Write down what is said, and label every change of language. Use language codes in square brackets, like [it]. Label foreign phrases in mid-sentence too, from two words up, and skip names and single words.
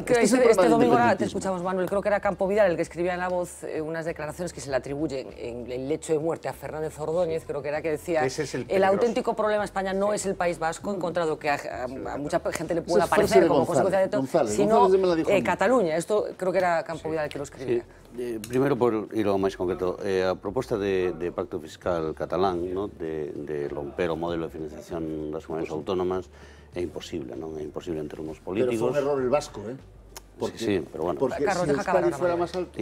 [es] Este domingo te escuchamos, Manuel, creo que era Campo Vidal el que escribía en La Voz unas declaraciones que se le atribuyen en el lecho de muerte a Fernández Ordóñez, creo que era que decía, el auténtico problema de España no es el País Vasco, encontrado que a mucha gente le pueda parecer como consecuencia de todo, sino Cataluña. Esto creo que era Campo Vidal el que lo escribía. [gl] Primeiro, por ir ao máis concreto, a proposta de pacto fiscal catalán, de romper o modelo de financiación das comunidades autónomas, é imposible, non? É imposible en termos políticos. Pero foi un error el vasco, [es] Sí, pero bueno. [gl] Porque se o Euskadi fuera máis alto...